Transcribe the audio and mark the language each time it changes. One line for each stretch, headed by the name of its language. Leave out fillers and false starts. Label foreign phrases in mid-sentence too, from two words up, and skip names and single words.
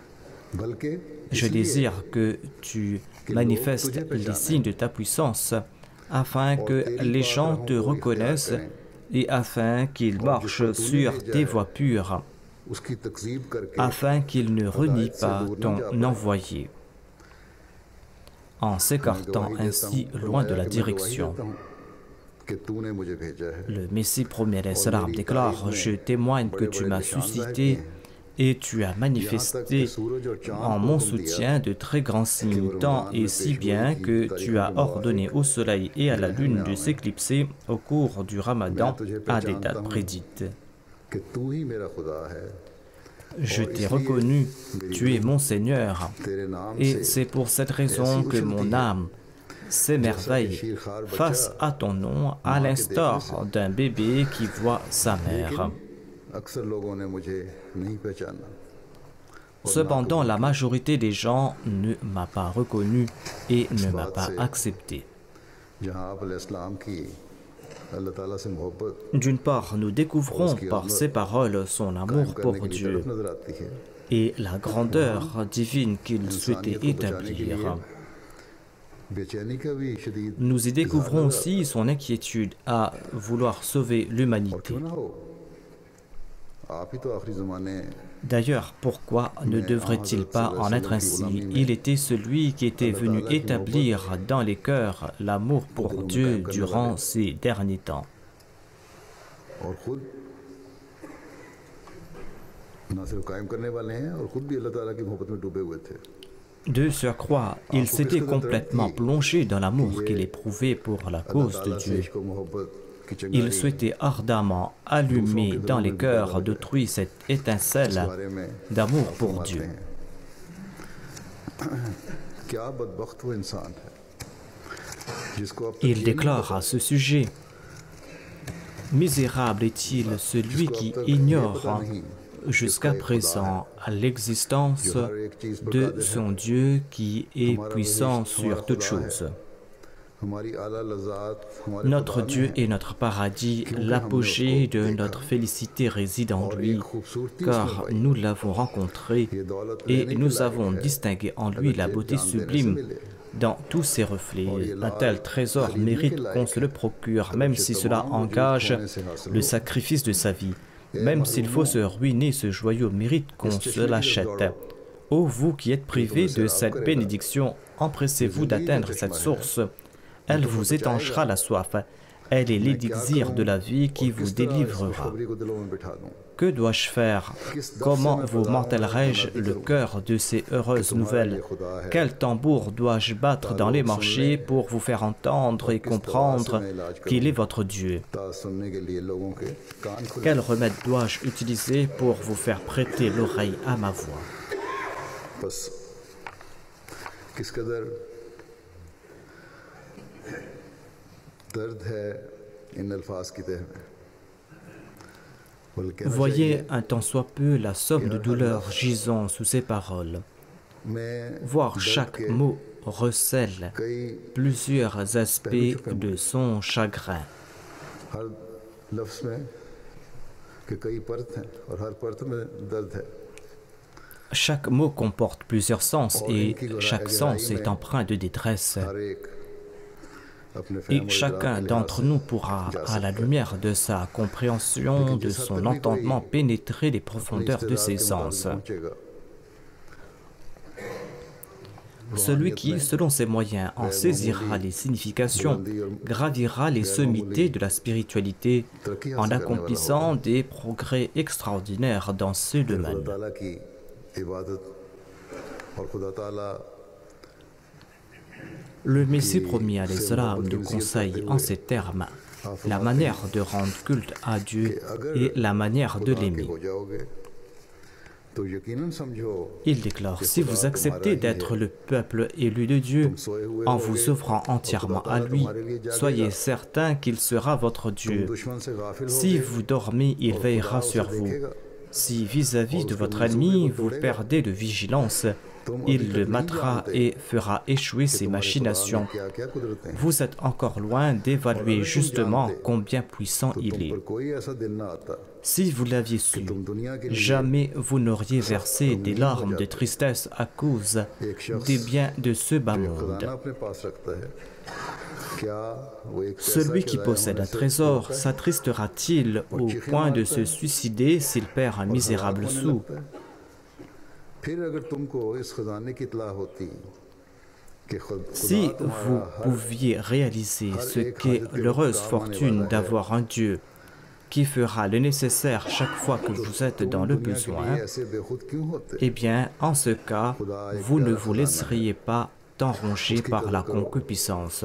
French: Je désire que tu manifestes les signes de ta puissance, afin que les gens te reconnaissent et afin qu'ils marchent sur tes voies pures, afin qu'ils ne renient pas ton envoyé, en s'écartant ainsi loin de la direction.
Urdu: کہ تو نے مجھے بھیجا ہے
French: Le Messie premier salam déclare: Je témoigne que tu m'as suscité et tu as manifesté en mon soutien de très grands signes, tant et si bien que tu as ordonné au soleil et à la lune de s'éclipser au cours du Ramadan à des dates prédites.
Urdu: کہ تو ہی میرا خدا ہے
French: Je t'ai reconnu, tu es mon Seigneur,
Urdu: تیرے نام et से
French: c'est pour cette raison que mon âme s'émerveille face à ton nom, à l'instar d'un bébé qui voit sa mère.
Urdu: اکثر لوگوں نے مجھے نہیں پہچانا
French: Cependant, la majorité des gens ne m'a pas reconnu et ne m'a pas accepté.
Urdu: جہاں آپ علیہ‌السلام کی اللہ تعالیٰ سے محبت
French: D'une part, nous découvrons par ces paroles son amour pour
Urdu: کرنے کی Dieu طرف نظر آتی ہے
French: et la grandeur divine qu'il souhaitait établir.
Urdu: بے چینی کا بھی شدید
French: Nous y découvrons aussi son inquiétude à vouloir sauver l'humanité.
Urdu: کیوں نہ ہو آپ ہی تو آخری زمانے
French: D'ailleurs, pourquoi ne devrait-il pas en être ainsi? Il était celui qui était venu établir dans les cœurs l'amour pour Dieu durant ces derniers temps.
Urdu: اور خود نہ صرف قائم کرنے والے ہیں اور خود بھی اللہ تعالیٰ کی محبت میں ڈوبے ہوئے تھے
French: De surcroît, il s'était complètement plongé dans l'amour qu'il éprouvait pour la cause de Dieu.
Urdu: کو محبت کی
French: Il चिंगारी souhaitait ardemment allumer dans les cœurs d'autrui cette étincelle
Urdu: بارے میں
French: d'amour pour
Urdu: फरमाते Dieu. ہیں کیا بدبخت وہ انسان ہے جس کو اب تک
French: Il déclare à ce sujet: Misérable est-il celui qui ignore jusqu'à présent l'existence de son Dieu qui est puissant sur toutes choses.
Urdu: ہماری اعلیٰ لذات ہمارے
French: Notre Dieu est notre paradis, l'apogée de notre félicité réside en lui, car nous l'avons rencontré et nous avons distingué en lui la beauté sublime dans tous ses reflets. Un tel trésor mérite qu'on se le procure, même si cela engage le sacrifice de sa vie. Même s'il faut se ruiner, ce joyau mérite qu'on se l'achète. Ô vous qui êtes privés de cette bénédiction, empressez-vous d'atteindre cette source. Elle vous étanchera la soif. Elle est l'élixir de la vie qui vous délivrera.
Urdu: خوشخبری کو دلوں میں بٹھا دوں
French: Que dois-je faire? Comment vous mortellerai-je le cœur de ces heureuses nouvelles? Quel tambour dois-je battre dans les marchés pour vous faire entendre et comprendre qu'il est votre Dieu?
Urdu: تا سننے کے لیے لوگوں کے کان کھلے
French: Quel remède dois-je utiliser pour vous faire prêter l'oreille à ma voix?
Urdu: بس کس قدر درد ہے ان الفاظ کی تہہ میں بلکہ
French: Voyez un tant soit peu la somme de douleur gisant sous ces paroles. मैं Voir chaque mot recèle कई plusieurs aspects de son chagrin.
Urdu: ہر لفظ میں کہ کئی پرت ہیں اور ہر پرت میں درد ہے
French: Chaque mot comporte plusieurs sens et chaque sens est empreint de détresse.
Urdu: ہر ایک اپنے Et فہم اور chacun इदराक
French: d'entre nous pourra, à la lumière de sa compréhension, de son entendement, pénétrer les profondeurs de ses sens.
Urdu: पहुंचेगा
French: Celui qui, selon ses moyens, en saisira les significations, gravira les sommités de la spiritualité en accomplissant des progrès extraordinaires dans ce
Urdu: खुदा domaine. تعالیٰ کی عبادت اور خدا تعالیٰ
French: Le Messie promis
Arabic: alayhi salam
French: nous conseille en ces termes la manière de rendre culte à Dieu et la manière de l'aimer.
Urdu: ہو جاؤ گے تو یقیناً سمجھو
French: Il déclare: si vous acceptez d'être le peuple élu de Dieu, en vous offrant entièrement à lui, soyez certain qu'il sera votre Dieu.
Urdu: دشمن سے غافل ہو
French: Si vous dormez, il veillera sur vous. Si vis-à-vis de votre ennemi, vous perdez de vigilance, il le matera et fera échouer ses machinations.
Urdu: کیا کیا قدرتیں ہیں
French: Vous êtes encore loin d'évaluer justement combien puissant il est.
Urdu: پر کوئی ایسا دن نہ آتا
French: Si vous l'aviez su,
Urdu: تم دنیا کے لیے
French: jamais vous n'auriez versé des larmes de tristesse à cause des biens de ce bas monde.
Urdu: خزانہ اپنے پاس رکھتا ہے کیا وہ ایک
French: Celui qui possède un trésor s'attristera-t-il au point de se suicider s'il perd un misérable sou?
Urdu: پھر اگر تم کو اس خزانے کی اطلاع ہوتی
French: Si vous pouviez réaliser ce qu'est l'heureuse fortune d'avoir un Dieu qui fera le nécessaire chaque fois que vous êtes dans le besoin, eh bien, en ce cas, vous ne vous laisseriez pas enronger par la concupiscence.